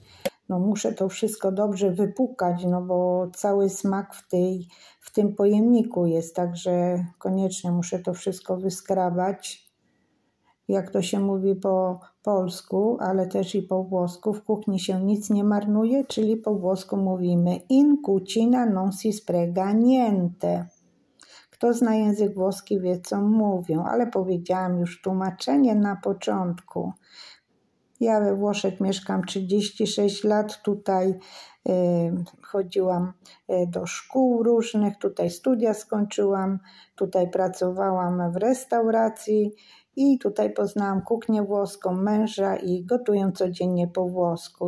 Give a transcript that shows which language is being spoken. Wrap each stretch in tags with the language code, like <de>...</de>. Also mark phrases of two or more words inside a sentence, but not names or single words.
<pl>No muszę to wszystko dobrze wypłukać, no bo cały smak w tym pojemniku jest, także koniecznie muszę to wszystko wyskrabać. Jak to się mówi po polsku, ale też i po włosku, w kuchni się nic nie marnuje, czyli po włosku mówimy</pl> <it>in cucina non si spreca niente.</it> <pl>Kto zna język włoski, wie, co mówią, ale powiedziałam już tłumaczenie na początku. Ja we Włoszech mieszkam 36 lat, tutaj chodziłam do szkół różnych, tutaj studia skończyłam, tutaj pracowałam w restauracji I tutaj poznałam kuchnię włoską męża i gotuję codziennie po włosku.</pl>